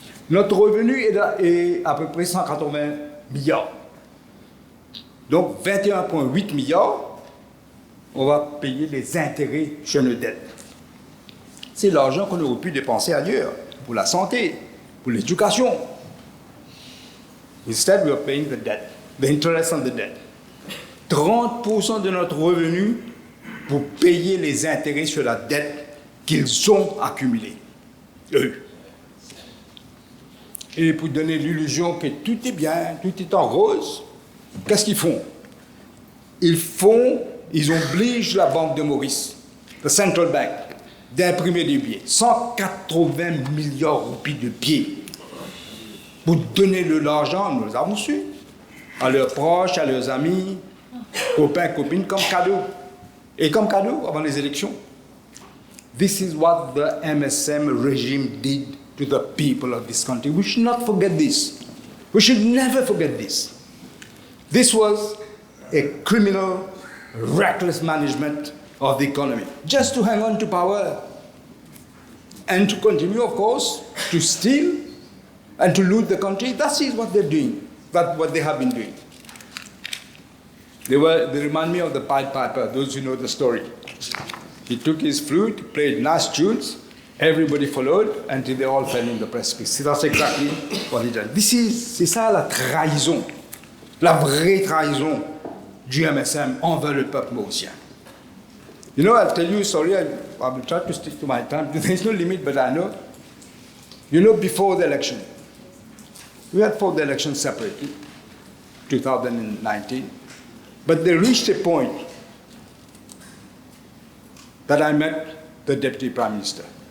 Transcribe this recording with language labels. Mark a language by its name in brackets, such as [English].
[French] Notre revenu est à peu près 180 milliards. Donc 21,8 milliards, on va payer les intérêts sur nos dettes. C'est l'argent qu'on aurait pu dépenser ailleurs, pour la santé, pour l'éducation. [English] Instead, we are paying the debt, the interest on the debt. [French] 30% de notre revenu pour payer les intérêts sur la dette qu'ils ont accumulée, eux. Et pour donner l'illusion que tout est bien, tout est en rose, qu'est-ce qu'ils font? Ils obligent la Banque de Maurice, [English] the Central Bank, [French] d'imprimer des billets, 180 milliards de roupies de billets, pour donner de l'argent, nous les avons su, à leurs proches, à leurs amis, copains, copines, comme cadeau. Et comme cadeau avant les élections. [English] This is what the MSM regime did to the people of this country. We should not forget this. We should never forget this. This was a criminal, reckless management of the economy, just to hang on to power and to continue, of course, to steal and to loot the country. That is what they're doing, that's what they have been doing. They remind me of the Pied Piper, those who know the story. He took his flute, played nice tunes, everybody followed until they all fell in the precipice. That's exactly what he did. [French] C'est ça la trahison, la vraie trahison du MSM envers le peuple mauricien. [English] You know, I'll tell you a story, I will try to stick to my time, there's no limit, but I know. You know, before the election, we had fought the election separately, 2019. But they reached a point that I met the Deputy Prime Minister.